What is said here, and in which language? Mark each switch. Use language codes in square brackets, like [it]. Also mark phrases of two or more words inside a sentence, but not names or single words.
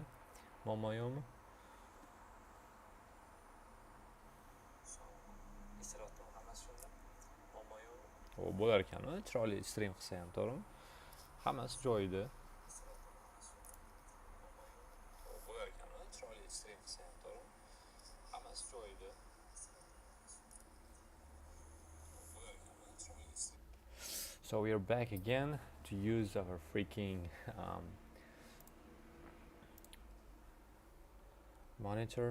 [uz] Muammo yo'qmi? O bo'lar ekan-ku, chiroyli stream qilsa ham, to'g'rimi? Hammasi joyida. [en] So we are back again to use our freaking monitor.